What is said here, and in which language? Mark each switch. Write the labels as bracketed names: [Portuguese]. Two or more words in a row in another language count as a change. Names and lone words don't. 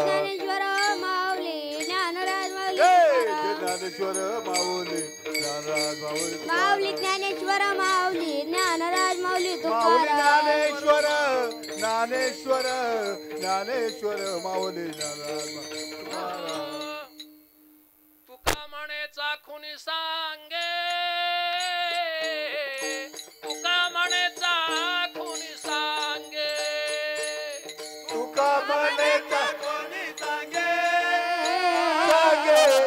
[Marathi] ज्ञानेश्वर माऊली ज्ञानराज माऊली जय तुकाराम. ज्ञानेश्वर माऊली ज्ञानराज माऊली तुकाराम. माऊली ज्ञानेश्वर माऊली ज्ञानराज माऊली माऊली तुकाराम. ज्ञानेश्वर ज्ञानेश्वर ज्ञानेश्वर माऊली ज्ञानराज माऊली तुकाराम. तुका म्हणेचा खुनी सांगे, तुका म्हणेचा खुनी सांगे, तुका म्हणेचा कोणी सांगे, सांगे